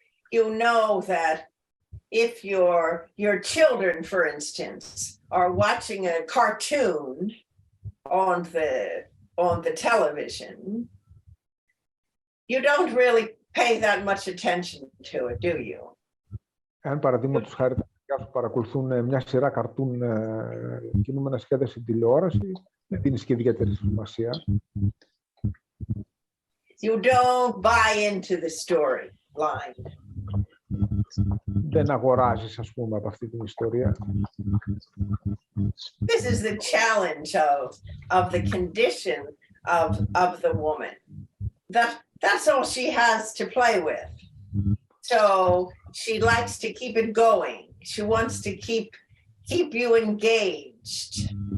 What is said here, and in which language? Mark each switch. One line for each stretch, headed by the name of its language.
English: You know that if your children, for instance, are watching a cartoon on the television, you don't really pay that much attention to it, do you?
Greek: Αν παραδείγματος χάρη τα παιδιά σου παρακολουθούν μια σειρά καρτούν κινούμενα σχέδια στην τηλεόραση, δεν δίνεις και ιδιαίτερη σημασία.
English: You don't buy into the storyline.
Greek: Δεν αγοράζεις, ας πούμε, από αυτή την ιστορία.
English: This is the challenge of the condition of the woman. That's all she has to play with. So she likes to keep it going. She wants to keep you engaged.